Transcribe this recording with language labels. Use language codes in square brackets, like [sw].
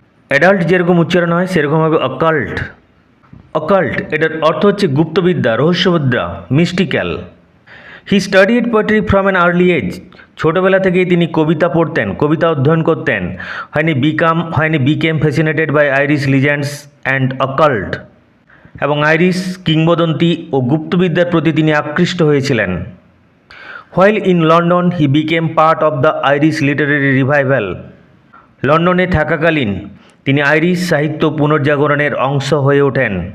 [bn] Adult যেরকম উচ্চারণ হয় সেরকম হবে অকাল্ট। এটার অর্থ হচ্ছে গুপ্তবিদ্যা, রহস্যবিদ্যা, mystical. [en] He studied poetry from an early age. [bn] ছোটোবেলা থেকেই তিনি কবিতা পড়তেন, কবিতা অধ্যয়ন করতেন। [en] when he became fascinated by Irish legends and occult. [bn] এবং আইরিশ কিংবদন্তি ও গুপ্তবিদ্যার প্রতি তিনি আকৃষ্ট হয়েছিলেন। [en] While in London he became part of the Irish literary revival. [bn] লন্ডনে থাকাকালীন তিনি আইরিশ সাহিত্য পুনর্জাগরণের অংশ হয়ে ওঠেন।